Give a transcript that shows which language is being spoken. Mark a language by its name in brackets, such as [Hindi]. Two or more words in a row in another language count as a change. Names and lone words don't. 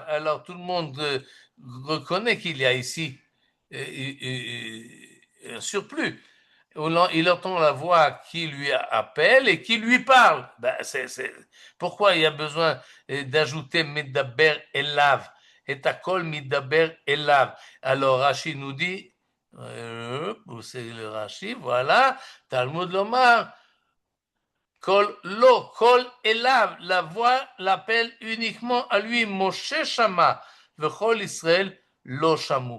[French] Alors tout le monde reconnaît qu'il y a ici un surplus. Il entend la voix qui lui appelle et qui lui parle. Ben, pourquoi il y a besoin d'ajouter [Hebrew] מדבר אליו את הקול מדבר אליו. [French] Alors Rashi nous dit, c'est le Rashi, voilà, [Hebrew] תלמוד לומר, קול לו, קול אליו, [French] la voix l'appelle uniquement à lui, [Hebrew] משה שמע, וכל ישראל לא שמעו.